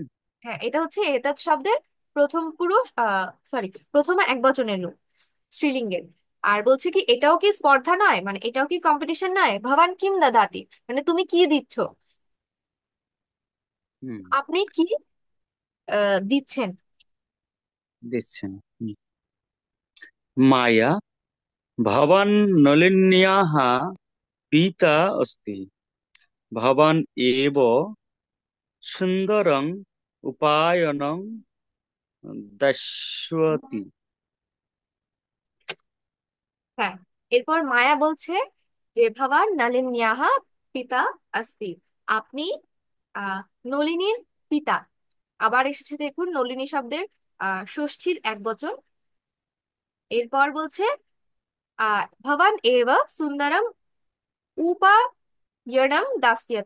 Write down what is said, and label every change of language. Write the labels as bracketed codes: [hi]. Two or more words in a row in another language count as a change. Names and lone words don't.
[bn] হ্যাঁ, এটা হচ্ছে এতৎ শব্দের প্রথম পুরুষ সরি প্রথমে একবচনের রূপ স্ত্রীলিঙ্গের। আর বলছে কি এটাও কি স্পর্ধা নয়, মানে এটাও কি কম্পিটিশন নয়, [sa] ভবান কিম দাদাতি [bn] মানে তুমি কি দিচ্ছ, হুম। আপনি কি দিচ্ছেন। দিচ্ছেন। হুম। [sa] माया भवान् नलिन्याः पिता अस्ति भवान् एव सुन्दरम् उपायनं दर्शयति। [bn] হ্যাঁ, এরপর মায়া বলছে যে [sa] ভবান নলিন্যাহা পিতা আস্তি, [bn] আপনি আহ নলিনীর পিতা। আবার এসেছে দেখুন নলিনী শব্দের ষষ্ঠীর একবচন। এরপর বলছে [sa] ভবান এব সুন্দরম উপায়নম দাস্যাতি।